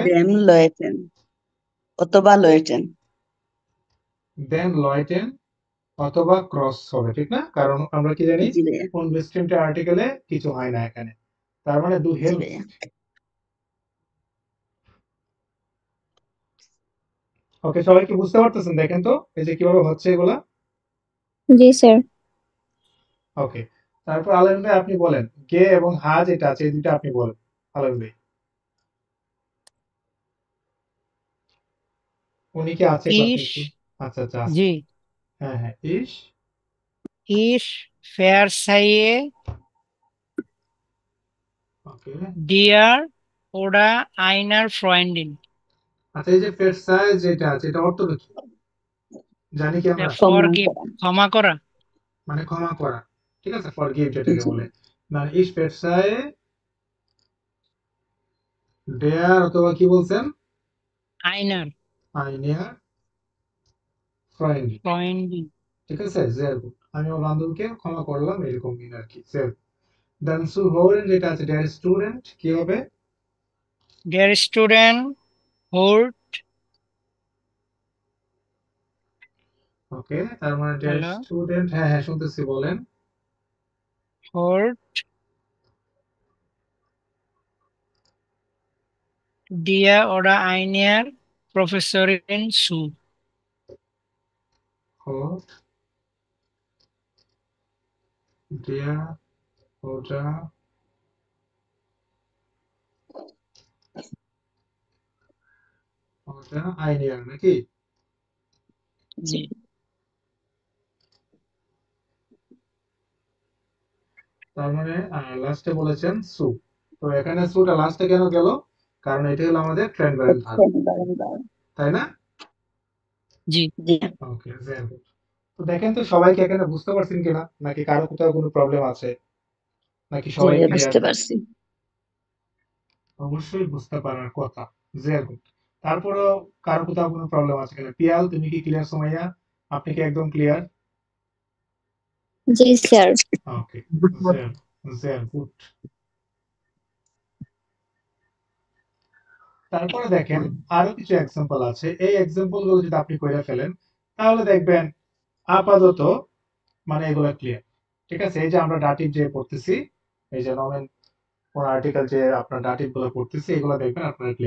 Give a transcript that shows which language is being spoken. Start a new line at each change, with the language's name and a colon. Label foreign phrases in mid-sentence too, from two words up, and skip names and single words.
German: dem Leuten অথবা Leuten।
Bangla: Then Leuten অথবা ক্রস হবে, ঠিক না? কারণ আমরা কি জানি, জি ভাইয়া কোন
German: bestimmte Artikel
Bangla: কিছু হয় না এখানে। তার মানে du জি
German: hilfst।
Bangla: ভাইয়া। ওকে, সবাই কি বুঝতে পারতেছেন? দেখেন তো এই যে কিভাবে হচ্ছে এগুলা। জি স্যার। ওকে, তারপর আলম ভাই আপনি বলেন, গে এবং হা যেটা আছে এই দুটো আপনি বলেন আলম ভাই। উনি কি আছে ক্লাসে ইস, একটু? আচ্ছা আচ্ছা আছে। জি। হ্যাঁ হ্যাঁ, ইস
German: Ich verzeih
Bangla: ওকে,
German: dir oder einer Freundin.
Bangla: আচ্ছা, এই যে ফেরসায় যেটা আছে এটা অর্থটা কি জানি কি আমরা? ফরগিভ, ক্ষমা করা। মানে ক্ষমা করা। ঠিক আছে, ফরগিভ যেটাকে বলে। মানে
German: Ich verzeihe der,
Bangla: অথবা কি বলছেন,
German: আইনার einer Freund. ফ্রয়েন্ডিং।
Bangla: ঠিক আছে,
German: sehr gut।
Bangla: আমি আমার বান্ধবীকে ক্ষমা করলাম, এরকম মিন আর কি।
German: sehr gut।
Bangla: দেন
German: zuhören
Bangla: যেটা আছে
German: der Student,
Bangla: কি হবে?
German: der Student hört.
Bangla: ওকে, তার মানে ডেয়ার হ্যালো, স্টুডেন্ট, হ্যাঁ হ্যাঁ শুনতেছি, বলেন।
German: হুড dia oder einer Professorin zu. hört der
Bangla: ওটা ওটা আইনিয়ার নাকি? জি, তার মানে লাস্টে বলেছেন সু। তো এখানে সুটা লাস্টে কেন গেল? কারণ এটা হলো আমাদের ট্রেন্ড ভার্ব, তাই না? জি। জি ওকে,
English: very good।
Bangla: তো দেখেন তো সবাইকে এখানে বুঝতে পারছেন কিনা, নাকি কারো কোথাও কোনো প্রবলেম আছে, নাকি জি সবাই ভাইয়া ক্লিয়ার? বুঝতে পারছি।
English: অবশ্যই বুঝতে পারার কথা। very good।
Bangla: তারপরেও কারো কোথাও কোনো প্রবলেম আছে কিনা? পিয়াল, তুমি কি ক্লিয়ার? সুমাইয়া, আপনি কি একদম ক্লিয়ার? জি স্যার। ওকে,
English: very very good।
Bangla: তারপরে দেখেন আরো কিছু এক্সাম্পল আছে, এই এক্সাম্পল গুলো যদি আপনি কইরা ফেলেন তাহলে দেখবেন আপাতত মানে এগুলা ক্লিয়ার। ঠিক আছে, এই যে আমরা ডাটিভ যে পড়তেছি, এই যে নমেন কোন আর্টিকেল যে আপনার ডাটিভ গুলো পড়তেছি, এগুলো দেখবেন আপনারা ক্লিয়ার।